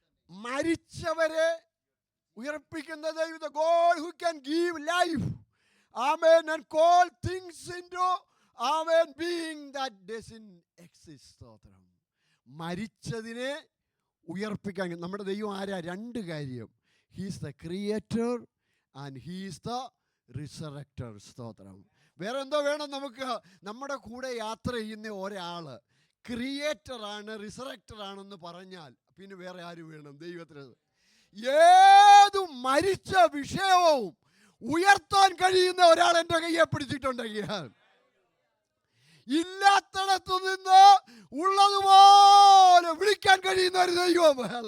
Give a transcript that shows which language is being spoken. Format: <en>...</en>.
<ml>മരിച്ചവരെ ഉയർപ്പിക്കുന്ന ദൈവം,</ml> <en>God who can give life, amen, and call things into, amen, being that doesn't exist.</en> <ml>സ്തോത്രം. മരിച്ചതിനെ ഉയർപ്പിക്കാൻ നമ്മുടെ ദൈവം ആരാ? 2 കാര്യം.</ml> <en>He is the creator and he is the resurrector.</en> <ml>സ്തോത്രം. വേറെ എന്തോ വേണം നമുക്ക്? നമ്മുടെ കൂടെ യാത്ര ചെയ്യുന്ന ഒരാൾ ക്രിയേറ്ററാണ്, റിസറക്ടറാണെന്ന് പറഞ്ഞാൽ പിന്നെ വേറെ ആര് വേണം? ദൈവത്തിന്. ഏതു മരിച്ച വിഷയവും ഉയർത്താൻ കഴിയുന്ന ഒരാൾ എൻ്റെ കയ്യെ പിടിച്ചിട്ടുണ്ടെങ്കിൽ, ഇല്ലാത്തടത്തു നിന്ന് ഉള്ളതുപോലെ വിളിക്കാൻ കഴിയുന്ന ഒരു ദൈവം.</ml>